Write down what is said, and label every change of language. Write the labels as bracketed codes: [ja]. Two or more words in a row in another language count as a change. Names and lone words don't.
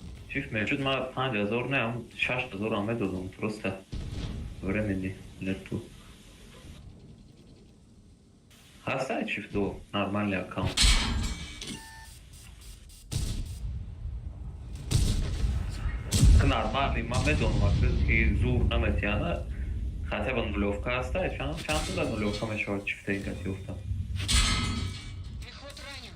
[tg] чифт мешуд, ман 5000 не, ҳам 6000 ам медодам просто [ru] времени нету. [tg] Ҳастае чифту [ru] нормальный аккаунт? [tg] Нормальный, ман медонам ки зур наметиҳана, [ru] хотя бы нулевка [tg] ҳастае, чанд нулевка мешавад чифтаи кас ёфтам. Мехвод ранен.